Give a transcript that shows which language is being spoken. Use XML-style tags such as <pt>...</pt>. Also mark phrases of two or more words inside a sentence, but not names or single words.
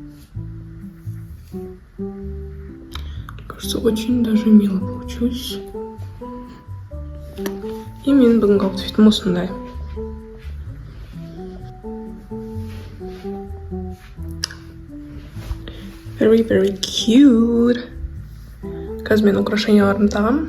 <ru>Кажется, очень даже мило получилось.</ru> <kk>И менің бүгінгі аутфитім осындай.</kk> <en>Very, very cute.</en> <kk>Қазір мен украшенияларымды тағам.</kk>